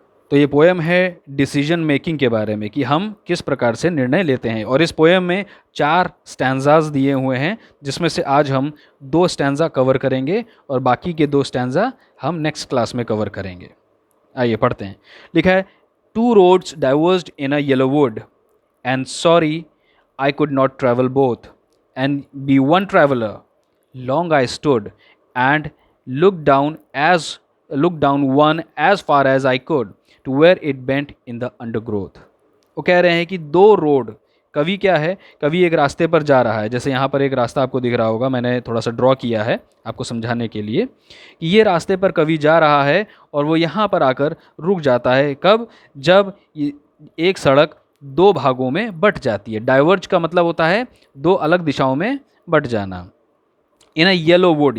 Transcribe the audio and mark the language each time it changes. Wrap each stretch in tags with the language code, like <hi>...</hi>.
<hi>तो ये पोएम है डिसीजन मेकिंग के बारे में, कि हम किस प्रकार से निर्णय लेते हैं। और इस पोएम में 4 स्टैंजाज दिए हुए हैं, जिसमें से आज हम 2 स्टैंजा कवर करेंगे और बाकी के 2 स्टैंजा हम नेक्स्ट क्लास में कवर करेंगे। आइए पढ़ते हैं। लिखा है,</hi> <en>2 roads diverged in a yellow wood, and sorry I could not travel both, and be one traveler. Long I stood and looked down one as far as I could to where it bent in the undergrowth.</en> <hi>वो कह रहे हैं कि 2 road, कवि क्या है, कवि एक रास्ते पर जा रहा है। जैसे यहाँ पर एक रास्ता आपको दिख रहा होगा, मैंने थोड़ा सा ड्रॉ किया है आपको समझाने के लिए कि ये रास्ते पर कवि जा रहा है और वो यहाँ पर आकर रुक जाता है। कब? जब एक सड़क 2 भागों में बट जाती है। डाइवर्ज का मतलब होता है 2 अलग दिशाओं में बट जाना।</hi> <en>In a yellow wood.</en>